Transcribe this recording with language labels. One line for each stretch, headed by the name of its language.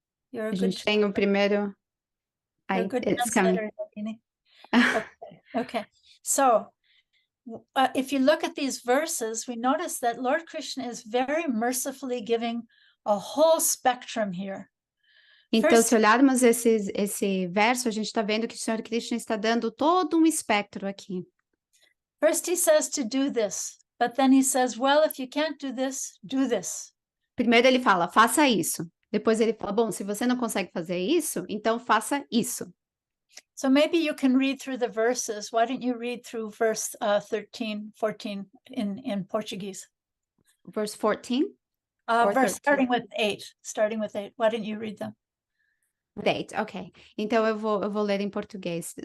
English: You're
Portuguese: A gente tem o primeiro.
English: You're a good translator, Yogini. Okay. So if you look at these verses, we notice that Lord Krishna is very mercifully giving a whole spectrum here.
Portuguese: Então, se olharmos esse verso, a gente está vendo que o Senhor Krishna está dando todo um espectro aqui.
English: First he says to do this, but then he says, well, if you can't do this, do this.
Portuguese: Primeiro ele fala, faça isso. Depois ele fala, bom, se você não consegue fazer isso, então faça isso.
English: So maybe you can read through the verses. Why don't you read through verse 13, 14 in Portuguese? Verse 14? Starting with 8. Why don't you read them? Date, ok.
Portuguese: Então eu vou ler em português.